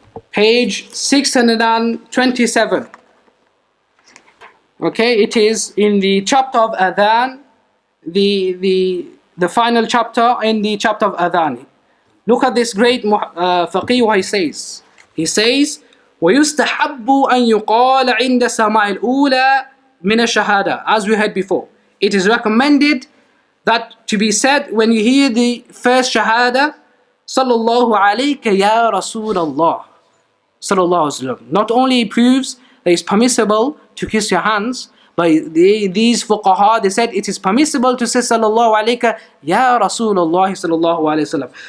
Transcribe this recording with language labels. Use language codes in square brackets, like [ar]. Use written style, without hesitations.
[en] Page 627. Okay, it is in the chapter of Adhan, the final chapter in the chapter of Adhan. Look at this great faqih what he says. He says, [ar] وَيُسْتَحَبُّ أَن يُقَالَ عِنْدَ سَمَاعِ الْأُولَى مِنَ الشَّهَادَةِ. [en] As we heard before, it is recommended that to be said when you hear the first shahada, SallAllahu alayka ya Rasulullah. SallAllahu. Not only proves that it's permissible to kiss your hands, but these fuqaha, they said it is permissible to say SallAllahu alayka ya Rasulullah sallallahu alayhi wa sallam.